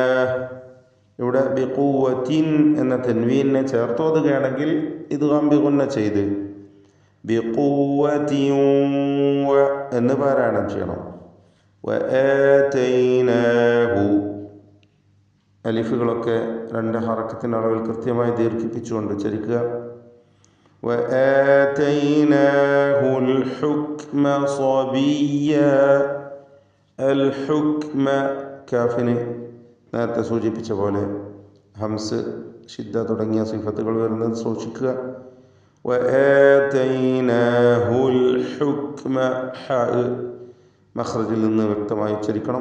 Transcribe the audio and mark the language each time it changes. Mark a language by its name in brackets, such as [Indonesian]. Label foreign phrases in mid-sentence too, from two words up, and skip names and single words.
[Malayalam] ഇവിടെ ബിഖുവ്വത്തിൻ എന്ന തൻവീനെ ചേർത്തോതുകയാണെങ്കിൽ [Arabic] إدغام بغنة [Malayalam] ചെയ്ത് ബിഖുവ്വതിൻ എന്ന് പാരായണം ചെയ്യണം. വആതൈനാഹു, അലിഫുകളൊക്കെ 2 ഹറക്കത്തിൻ്റെ അളവിൽ കൃത്യമായി ദീർഘിപ്പിച്ചുകൊണ്ട് ഉച്ചരിക്കുക. [Arabic] وآتيناه الحكم صبيا. الحكم [Malayalam] കാഫിന് നേരത്തെ സൂചിപ്പിച്ച പോലെ [Arabic] همس شدة [Malayalam] തുടങ്ങിയ സിഫത്തുകൾ വരുന്നത് സൂക്ഷിക്കുക. [Arabic] وآتيناه الحكم [Malayalam] ഹ മഖ്റജിൽ നിന്ന് വ്യക്തമായി ഉച്ചരിക്കണം.